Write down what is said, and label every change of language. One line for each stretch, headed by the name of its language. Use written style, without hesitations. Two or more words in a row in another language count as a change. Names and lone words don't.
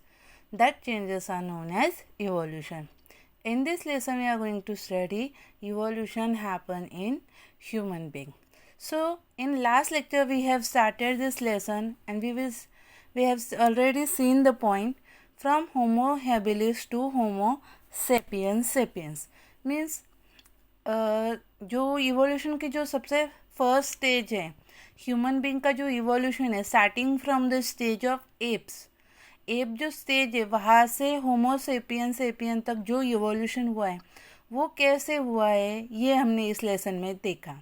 English: That changes are known as evolution. In this lesson we are going to study evolution happen in human being. So in last lecture we have started this lesson and we have already seen the point from Homo habilis to Homo sapiens sapiens मीन्स
Hindi: जो इवोल्यूशन की जो सबसे
English: first stage
Hindi: है
English: human being
Hindi: का जो इवोल्यूशन है
English: starting from the stage of apes ape
Hindi: जो स्टेज है वहाँ से होमो सेपियन सेपियन तक जो इवोल्यूशन हुआ है वो कैसे हुआ है ये हमने इस लेसन में देखा।